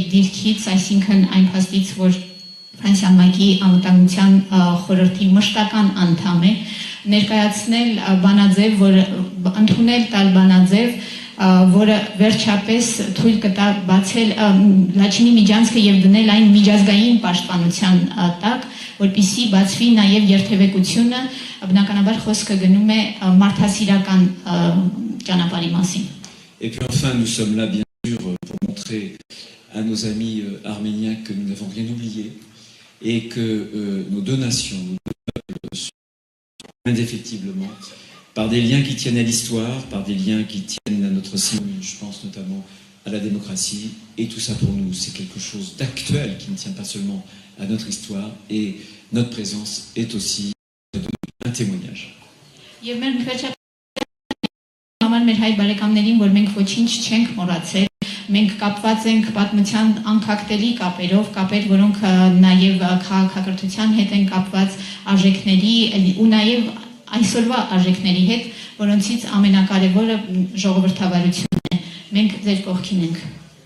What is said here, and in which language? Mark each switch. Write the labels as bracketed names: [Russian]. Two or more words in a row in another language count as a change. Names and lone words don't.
[Armenian] դիրքից, այսինքն այն փաստից, որ Ֆրանսիան ՄԱԿ-ի անվտանգության խորհրդի մշտական անդամ է, ներկայացնել բանաձև, որ ընդունել տալ բանաձև, որը վերջապես թույլ կտա բացել Լաչինի միջանցքը եւ դնել այն միջազգային պաշտպանության տակ, որպեսզի բացվի նաեւ երթևեկությունը, բնականաբար խոսքը գնում է մարդասիրական ճանապարհի մասին. [French] Et puis enfin, nous sommes là bien sûr pour montrer à nos amis arméniens que nous n'avons rien oublié et que nos deux nations, nos deux peuples sont indéfectiblement par des liens qui tiennent à l'histoire, par des liens qui tiennent à notre cible, je pense notamment à la démocratie. Et tout ça pour nous, c'est quelque chose d'actuel qui ne tient pas seulement à notre histoire. Et notre présence est aussi un témoignage. [Armenian] Եվ մեր համար մեր հայ բարեկամներին, որ մենք ոչինչ չենք մոռացել, մենք կապված ենք պատմության անկախտելի կապերով, կապեր, որոնք նաև քաղաքակրթության հետ են կապված արժեքների ու նաև այսօրվա արժեքների հետ, որոնցից ամենակարևորը ժողովրդավարությունն է։ Մենք ձեր կողքին ենք։